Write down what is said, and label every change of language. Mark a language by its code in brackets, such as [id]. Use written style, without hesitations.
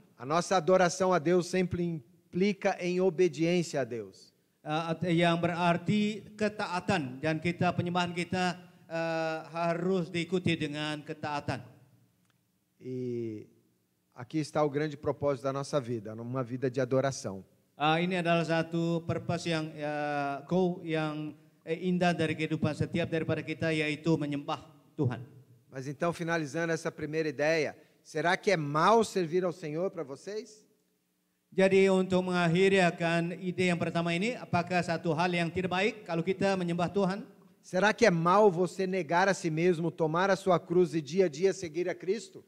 [pt] A nossa adoração a Deus sempre implica em obediência a Deus. [id] Yang berarti ketaatan dan penyembahan kita harus diikuti dengan ketaatan. [pt] E aqui está o grande propósito da nossa vida, uma vida de adoração. [id] Ini adalah satu purpose yang yang indah dari kehidupan setiap daripada kita, yaitu menyembah Tuhan. [pt] Mas então, finalizando essa primeira ideia, será que é mal servir ao Senhor para vocês? [id] Jadi untuk mengakhiri akan ide yang pertama ini, apakah satu hal yang tidak baik kalau kita menyembah Tuhan? [pt] Será que é mal você negar a si mesmo, tomar a sua cruz e dia a dia seguir a Cristo?